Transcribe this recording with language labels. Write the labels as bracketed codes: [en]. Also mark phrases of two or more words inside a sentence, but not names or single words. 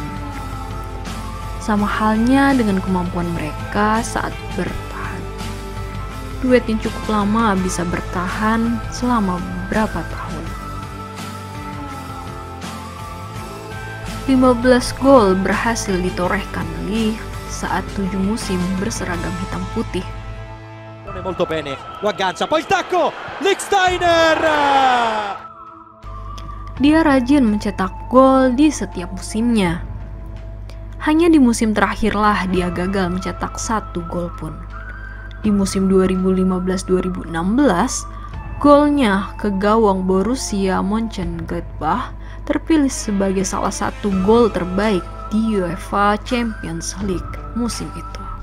[id] Sama halnya dengan kemampuan mereka saat bertahan. Duet yang cukup lama bisa bertahan selama beberapa tahun. 15 gol berhasil ditorehkan Lee saat 7 musim berseragam hitam putih. [it] Molto bene, lo aggancia, poi il tacco, Lichtsteiner! [id] Dia rajin mencetak gol di setiap musimnya. Hanya di musim terakhirlah dia gagal mencetak 1 gol pun. Di musim 2015-2016, golnya ke gawang Borussia Mönchengladbach terpilih sebagai salah satu gol terbaik di UEFA Champions League musim itu.